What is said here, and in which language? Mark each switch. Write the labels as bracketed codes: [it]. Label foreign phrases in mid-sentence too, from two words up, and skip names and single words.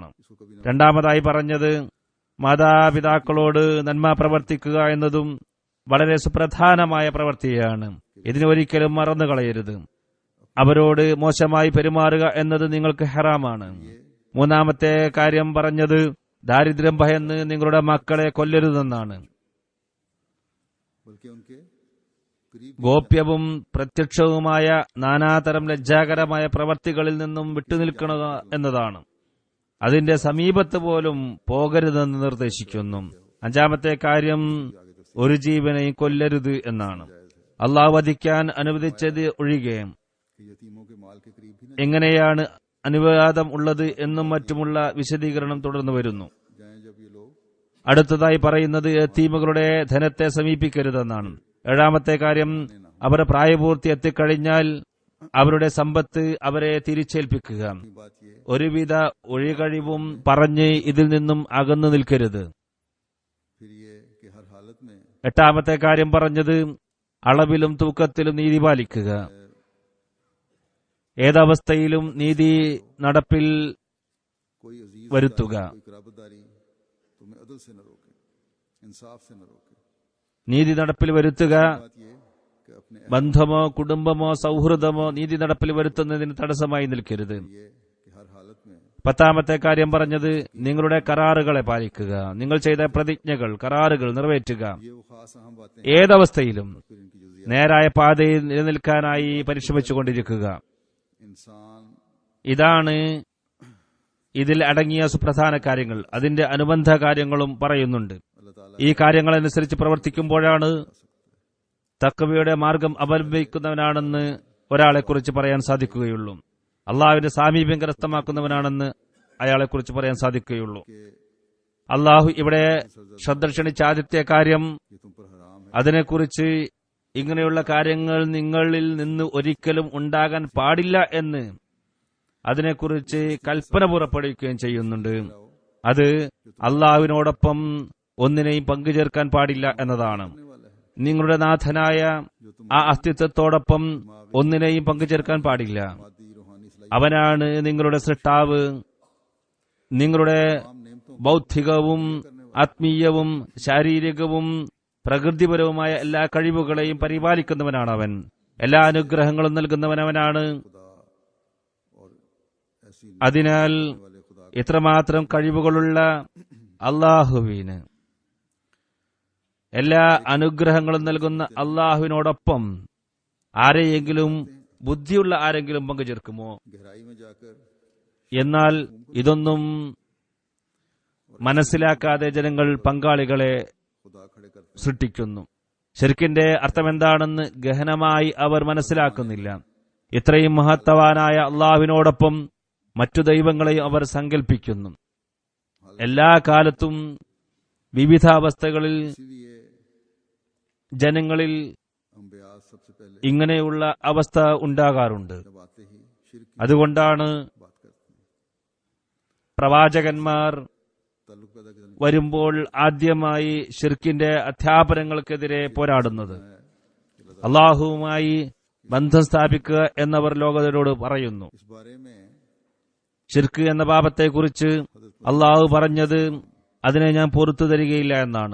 [ur] اس کو کبھی نہ [ml] രണ്ടാമതായി പറഞ്ഞത് മാതാപിതാക്കളോട് നന്മ പ്രവർത്തിക്കുക എന്നതും വളരെ സുപ്രധാനമായ പ്രവൃത്തിയാണ്. ഇതിനൊരിക്കലും മറന്നു കളയരുത്. അവരോട് മോശമായി പെരുമാറുക എന്നത് നിങ്ങൾക്ക് ഹറാമാണ്. മൂന്നാമത്തെ കാര്യം പറഞ്ഞത് ദാരിദ്ര്യം ഭയന്ന് നിങ്ങളുടെ മക്കളെ കൊല്ലരുതെന്നാണ്. [ur] بلکہ ان کے قریب [ml] ഗോപ്യവും പ്രത്യക്ഷവുമായ നാനാതരം ലജ്ജാകരമായ പ്രവർത്തികളിൽ നിന്നും വിട്ടുനിൽക്കുക എന്നതാണ്. അതിന്റെ സമീപത്ത് പോലും പോകരുതെന്ന് നിർദ്ദേശിക്കുന്നു. അഞ്ചാമത്തെ കാര്യം ഒരു ജീവനെയും കൊല്ലരുത് എന്നാണ്. അള്ളാഹു വധിക്കാൻ അനുവദിച്ചത് ഒഴികെ [ur] کہ یتیموں کے مال کے قریب بھی نہ [ml] എങ്ങനെയാണ് അനുവാദം ഉള്ളത് എന്നും മറ്റുമുള്ള വിശദീകരണം തുടർന്നു വരുന്നു. [ur] جائیں جب یہ لوگ [ml] അടുത്തതായി പറയുന്നത് യതീമുകളുടെ ധനത്തെ സമീപിക്കരുതെന്നാണ്. ഏഴാമത്തെ കാര്യം അവർ പ്രായപൂർത്തി എത്തിക്കഴിഞ്ഞാൽ അവരുടെ സമ്പത്ത് അവരെ തിരിച്ചേൽപ്പിക്കുക. [ur] بات یہ [ml] ഒരുവിധ ഒഴികഴിവും പറഞ്ഞ് ഇതിൽ നിന്നും അകന്നു നിൽക്കരുത്. [ur] پھر یہ کہ ہر حالت میں [ml] എട്ടാമത്തെ കാര്യം പറഞ്ഞത് അളവിലും തൂക്കത്തിലും നീതി പാലിക്കുക. ഏതവസ്ഥയിലും നീതി നടപ്പിൽ [ur] کوئی عزیز [ml] വരുത്തുക. [ur] کوئی قرابت داری تمہیں عدل سے نہ روکے، انصاف سے نہ روکے. [ml] നീതി നടപ്പിൽ വരുത്തുക. [ur] بات یہ کہ اپنے [ml] ബന്ധമോ കുടുംബമോ സൗഹൃദമോ നീതി നടപ്പിൽ വരുത്തുന്നതിന് തടസ്സമായി നിൽക്കരുത്. [ur] یہ کہ ہر حالت میں [ml] പത്താമത്തെ കാര്യം പറഞ്ഞത് നിങ്ങളുടെ കരാറുകളെ പാലിക്കുക. നിങ്ങൾ ചെയ്ത പ്രതിജ്ഞകൾ കരാറുകൾ നിറവേറ്റുക. [ur] یہ وہ خاص اہم باتیں [ml] ഏതവസ്ഥയിലും [ur] پھر ان کی جزئیات [ml] നേരായ പാതയിൽ നിലനിൽക്കാനായി പരിശ്രമിച്ചുകൊണ്ടിരിക്കുക. [ur] इंसान [ml] ഇതാണ് ഇതിൽ അടങ്ങിയ സുപ്രധാന കാര്യങ്ങൾ. അതിന്റെ അനുബന്ധ കാര്യങ്ങളും പറയുന്നുണ്ട്. [ur] اللہ تعالیٰ [ml] ഈ കാര്യങ്ങളനുസരിച്ച് പ്രവർത്തിക്കുമ്പോഴാണ് തഖ്വയുടെ മാർഗം അവലംബിക്കുന്നവനാണെന്ന് ഒരാളെക്കുറിച്ച് പറയാൻ സാധിക്കുകയുള്ളൂ. അള്ളാഹുവിന്റെ സാമീപ്യം കരസ്ഥമാക്കുന്നവനാണെന്ന് അയാളെക്കുറിച്ച് പറയാൻ സാധിക്കുകയുള്ളൂ. അള്ളാഹു ഇവിടെ ശ്രദ്ധ ക്ഷണിച്ച ആദ്യത്തെ കാര്യം [ur] یہ تم پر حرام ہے. [ml] അതിനെക്കുറിച്ച് ഇങ്ങനെയുള്ള കാര്യങ്ങൾ നിങ്ങളിൽ നിന്ന് ഒരിക്കലും ഉണ്ടാകാൻ പാടില്ല എന്ന് അതിനെക്കുറിച്ച് കൽപ്പന പുറപ്പെടുവിക്കുകയും ചെയ്യുന്നുണ്ട്. അത് അള്ളാഹുവിനോടൊപ്പം ഒന്നിനെയും പങ്കുചേർക്കാൻ പാടില്ല എന്നതാണ്. നിങ്ങളുടെ നാഥനായ ആ അസ്തിത്വത്തോടൊപ്പം ഒന്നിനെയും പങ്കുചേർക്കാൻ പാടില്ല. [ur] مادی روحانی صلاحیت [ml] അവനാണ് നിങ്ങളുടെ സൃഷ്ടാവ്. നിങ്ങളുടെ ബൗദ്ധികവും ആത്മീയവും ശാരീരികവും പ്രകൃതിപരവുമായ എല്ലാ കഴിവുകളെയും പരിപാലിക്കുന്നവനാണ് അവൻ. എല്ലാ അനുഗ്രഹങ്ങളും നൽകുന്നവനവനാണ്. [ur] ऐसी [ml] അതിനാൽ [ur] والے خدا [ml] ഇത്രമാത്രം കഴിവുകളുള്ള അള്ളാഹുവിന്, എല്ലാ അനുഗ്രഹങ്ങളും നൽകുന്ന അള്ളാഹുവിനോടൊപ്പം ആരെയെങ്കിലും ബുദ്ധിയുള്ള ആരെങ്കിലും പങ്കുചേർക്കുമോ? [ur] گہرائی میں جا کر [ml] എന്നാൽ ഇതൊന്നും മനസ്സിലാക്കാതെ ജനങ്ങൾ പങ്കാളികളെ [ur] خدا کھڑے کرتے [ml] സൃഷ്ടിക്കുന്നു. ശിർക്കിന്റെ അർത്ഥമെന്താണെന്ന് ഗഹനമായി അവർ മനസ്സിലാക്കുന്നില്ല. ഇത്രയും മഹത്തവാനായ അള്ളാഹുവിനോടൊപ്പം മറ്റു ദൈവങ്ങളെയും അവർ സങ്കല്പിക്കുന്നു. എല്ലാ കാലത്തും വിവിധ അവസ്ഥകളിൽ [ur] इसीलिए [ml] ജനങ്ങളിൽ [ur] انبیاء سب سے پہلے [ml] ഇങ്ങനെയുള്ള അവസ്ഥ ഉണ്ടാകാറുണ്ട്. [ur] جب آتے ہی شرک کی [ml] അതുകൊണ്ടാണ് [ur] بات کرتے ہیں, [ml] പ്രവാചകന്മാർ [ur] تعلق پیدا کرنے [ml] വരുമ്പോൾ ആദ്യമായി ഷിർക്കിന്റെ അധ്യാപനങ്ങൾക്കെതിരെ പോരാടുന്നത്. അള്ളാഹുവുമായി ബന്ധം സ്ഥാപിക്കുക എന്നവർ ലോകത്തോട് പറയുന്നു. [ur] اس بارے میں [ml] ഷിർക്ക് എന്ന പാപത്തെക്കുറിച്ച് അള്ളാഹു പറഞ്ഞത് അതിനെ ഞാൻ പുറത്തു തരികയില്ല എന്നാണ്.